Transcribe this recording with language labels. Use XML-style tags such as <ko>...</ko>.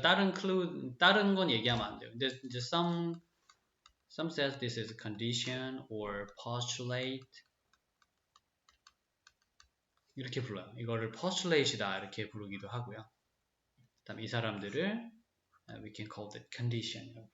<ko>다른 건 얘기하면 안 돼요. 근데 이제</ko> <en>some says this is a condition or postulate.</en> <ko>이렇게 불러요. 이거를 postulate이다 이렇게 부르기도 하고요. 그다음 이 사람들을</ko> <en>we can call it condition.</en>